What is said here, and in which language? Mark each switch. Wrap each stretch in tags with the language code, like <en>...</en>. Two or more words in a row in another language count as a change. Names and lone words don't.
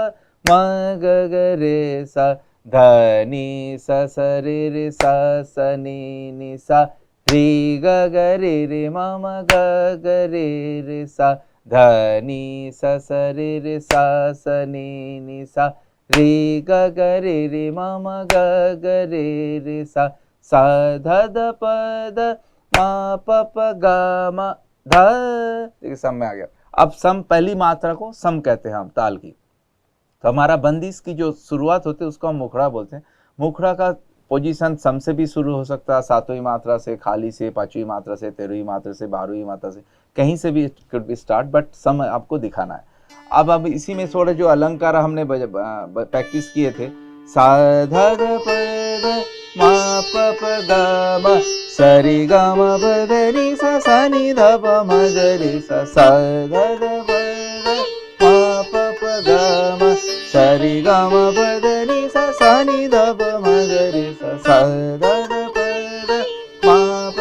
<hi>म ग ग रे सा ध नि सा सा रे रे सा सा नि नि सा रे ग ग रे रे म म ग ग रे रे सा ध नि सा सा रे रे सा सा नि नि सा रे ग ग रे रे म म ग ग रे रे सा सा ध ध प ध मा प प ग म ध। देखिए सम में आ गया। अब सम पहली मात्रा को सम कहते हैं हम ताल की। तो हमारा बंदिश की जो शुरुआत होती है उसको हम मुखड़ा बोलते हैं। मुखड़ा का पोजीशन सम से भी शुरू हो सकता है, 7वीं मात्रा से, खाली से, 5वीं मात्रा से, 13वीं मात्रा से, 12वीं मात्रा से, कहीं से भी</hi> <en>could be start,</en> <hi>बट सम आपको दिखाना है। अब इसी में थोड़े जो अलंकार हमने प्रैक्टिस किए थे, सा ध ध प ध मा प प ग म स रे ग म प ध नि सा सा नि ध प म ग रे सा सा ध ध प ध मा प प ग म स रे ग म प ध नि सा सा नि ध प म ग रे सा सा ध ध प ध मा प।</hi>